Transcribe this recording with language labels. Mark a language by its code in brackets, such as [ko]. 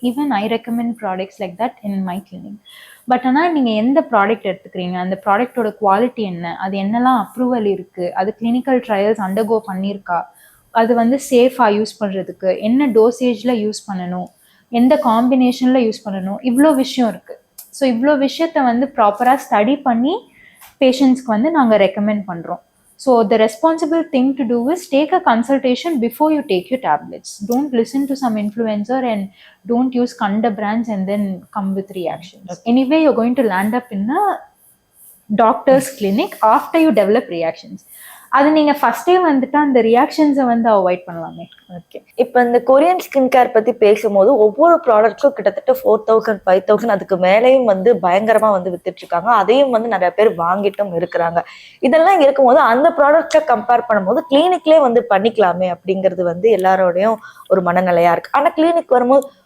[en] Even I recommend products like that in my clinic. [ta] But ஆனால் நீங்கள் எந்த product எடுத்துக்கிறீங்க, அந்த ப்ராடக்டோட குவாலிட்டி என்ன, அது என்னெல்லாம் அப்ரூவல் இருக்குது, அது கிளினிக்கல் ட்ரையல்ஸ் அண்டர்கோ பண்ணியிருக்கா, அது வந்து சேஃபாக யூஸ் பண்ணுறதுக்கு என்ன டோசேஜில் யூஸ் பண்ணணும், எந்த காம்பினேஷனில் யூஸ் பண்ணணும், இவ்வளோ விஷயம் இருக்குது. ஸோ இவ்வளோ விஷயத்த வந்து ப்ராப்பராக ஸ்டடி பண்ணி பேஷண்ட்ஸ்க்கு வந்து நாங்கள் ரெக்கமெண்ட் பண்ணுறோம். [en] So the responsible thing to do is take a consultation before you take your tablets. Don't listen to some influencer and don't use kanda brands and then come with reactions. Okay. Anyway, you're going to land up in a doctor's clinic after you develop reactions. [ta] அது நீங்கள் ஃபஸ்ட்டே வந்துட்டு அந்த ரியாக்ஷன்ஸை வந்து avoid பண்ணலாமே. Okay, இப்போ இந்த Korean skin care பற்றி பேசும்போது ஒவ்வொரு ப்ராடக்ட்ஸும் கிட்டத்தட்ட 4000 5000 அதுக்கு மேலேயும் வந்து பயங்கரமாக வந்து வித்துட்ருக்காங்க. அதையும் வந்து நிறைய பேர் வாங்கிட்டும் இருக்கிறாங்க. இதெல்லாம் இருக்கும்போது அந்த ப்ராடக்ட்ஸை கம்பேர் பண்ணும்போது கிளினிக்லேயே வந்து பண்ணிக்கலாமே அப்படிங்கிறது வந்து எல்லாரோடையும் ஒரு மனநிலையாக இருக்குது. ஆனால் கிளினிக் வரும்போது